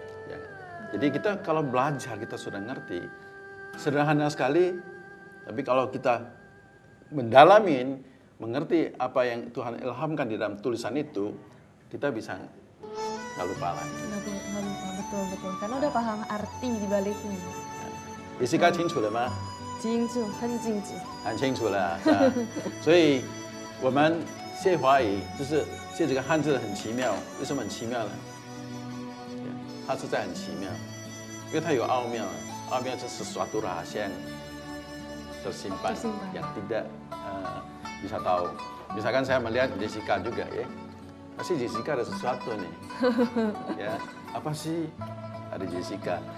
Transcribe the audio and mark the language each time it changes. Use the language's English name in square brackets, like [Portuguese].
[Indonesian] Ya. Jadi kita kalau belajar kita sudah ngerti, sederhana sekali, tapi kalau kita mendalamin, mengerti apa yang Tuhan ilhamkan di dalam tulisan itu, kita bisa nggak lupa lagi. Nggak lupa, betul, betul. Karena udah paham arti di baliknya. [Chinese] Jessica 清楚了吗？清楚，很清楚。很清楚了，是吧？所以我们谢华语就是谢这个汉字很奇妙，为什么很奇妙呢？它实在很奇妙，因为它有奥妙，奥妙就是 [Indonesian] suatu rahasia yang tersimpan, yang tidak bisa tahu. Misalkan saya melihat Jessica juga ya, pasti Jessica ada sesuatu nih, ya apa sih ada Jessica?